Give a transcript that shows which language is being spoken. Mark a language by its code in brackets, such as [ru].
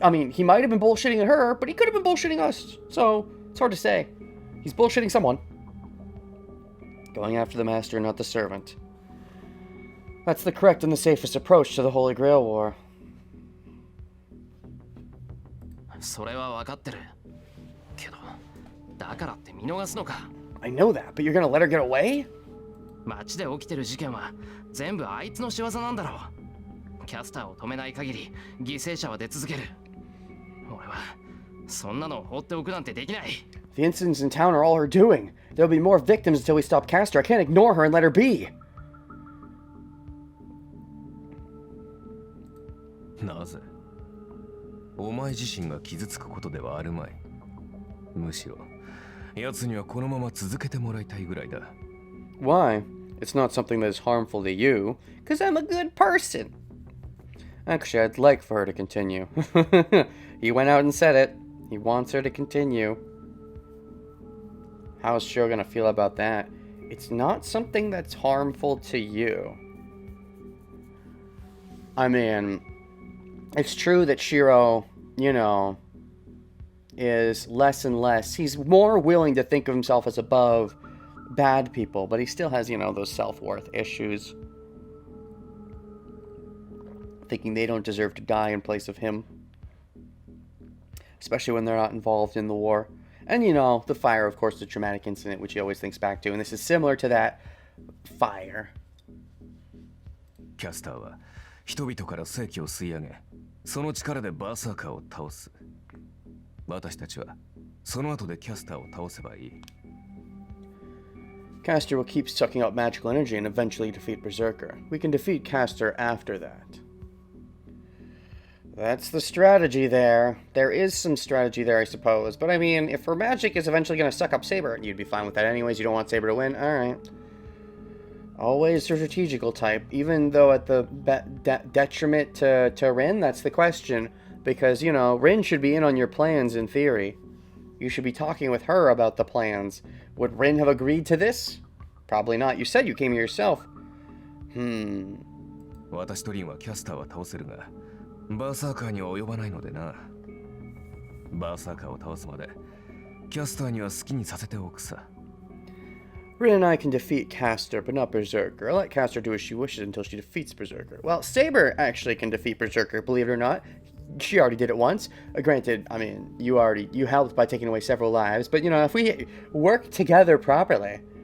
[en] I mean, he might have been bullshitting her, but he could have been bullshitting us. So, it's hard to say. He's bullshitting someone. Going after the master and not the servant. That's the correct and the safest approach to the Holy Grail War. [ja] それは分かってる。けど、だからって見逃すのか。 [en] I know that, but you're gonna let her get away? [ja] 街で起きてる事件は全部あいつの仕業なんだろう。キャスターを止めない限り犠牲者は出続ける。俺はそんなのを放っておくなんてできない。 [en] The incidents in town are all her doing. There'll be more victims until we stop Castor. I can't ignore her and let her be. [ja] なぜお前自身が傷つくことではあるまい。むしろ奴にはこのまま続けてもらいたいぐらいだ。 [en] Why? It's not something that is harmful to you, because I'm a good person. Actually, I'd like for her to continue. He went out and said it. He wants her to continue. How's Shiro gonna feel about that? It's not something that's harmful to you. I mean, it's true that Shiro, you know, is less and less. He's more willing to think of himself as above bad people, but he still has, you know, those self-worth issues. Thinking they don't deserve to die in place of him. Especially when they're not involved in the war. And, you know, the fire, of course, the traumatic incident, which he always thinks back to. And this is similar to that fire. [ja] キャスターは人々から正気を吸い上げ、その力でバーサーカーを倒す。私たちはその後でキャスターを倒せばいい。 [en] Castor will keep sucking out magical energy and eventually defeat Berserker. We can defeat Castor after that. That's the strategy there. There is some strategy there, I suppose. But I mean, if her magic is eventually going to suck up Saber, you'd be fine with that anyways. You don't want Saber to win? Alright. Always the strategical type. Even though at the detriment to Rin, that's the question. Because, you know, Rin should be in on your plans in theory. You should be talking with her about the plans. Would Rin have agreed to this? Probably not. You said you came here yourself. [ja] 私とリンはキャスターは倒せるが、バーサーカーには及ばないのでな。バーサーカーを倒すまで、キャスターには好きにさせておくさ。 [en] Rin and I can defeat Castor, but not Berserker. I'll let Castor do as she wishes until she defeats Berserker. Well, Saber actually can defeat Berserker, believe it or not. She already did it once. Granted, I mean, you helped by taking away several lives, but you know, if we work together properly.